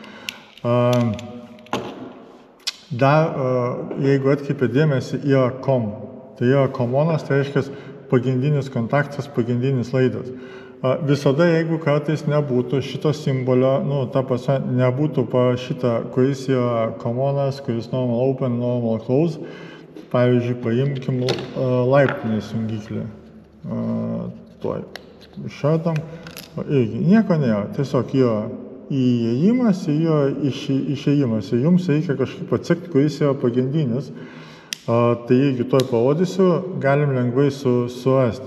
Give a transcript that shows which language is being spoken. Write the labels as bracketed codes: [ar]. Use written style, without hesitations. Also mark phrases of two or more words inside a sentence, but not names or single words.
[lt] Dar, jeigu atkreipia dėmesį, yra COM. Tai yra komonas, tai reiškia pagrindinis kontaktas, pagrindinis laidas. Visada, jeigu kartais nebūtų šito simbolio, ta prasme, nebūtų parašyta, kuris yra komonas, kuris [en] normal open, normal close, [lt] pavyzdžiui, paimkim laiptinės jungiklį. Tuoj išardam. Irgi nieko nėra, tiesiog yra įėjimas ir yra išėjimas. Ir jums reikia kažkaip atsekti, kuris yra pagrindinis. Tai jeigu toj parodysiu, galim lengvai surasti.